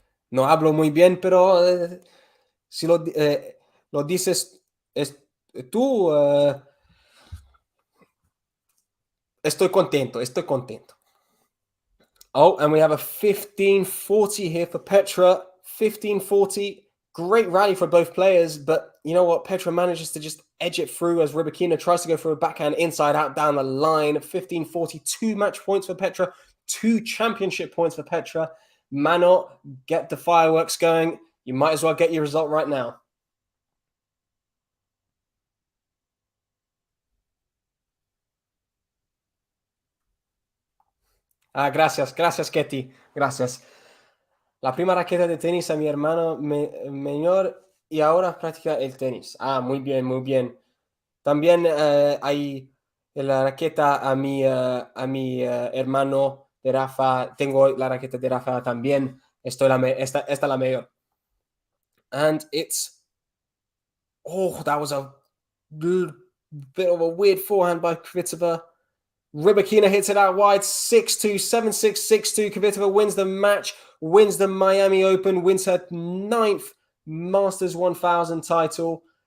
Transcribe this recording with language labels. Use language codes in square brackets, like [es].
[es] No hablo muy bien, pero si lo dices tú, estoy contento, estoy contento. [en] Oh, and we have a 1540 here for Petra. 1540. Great rally for both players, but you know what? Petra manages to just edge it through as RYBAKINA tries to go for a backhand inside out down the line. 1540, 2 match points for Petra, 2 championship points for Petra. Mano, get the fireworks going. You might as well get your result right now. [es] Gracias, gracias, Ketty. Gracias. La prima raqueta de tenis a mi hermano menor y ahora practica el tenis. Muy bien, muy bien. También hay la raqueta a mi hermano de Rafa. Tengo la raqueta de Rafa también. Esta es la mayor. [en] And it's... Oh, that was a bit of a weird forehand by KVITOVA. RYBAKINA hits it out wide, 6-2, 7-6, 6-2. KVITOVA wins the match, wins the Miami Open, wins her 9th Masters 1000 title.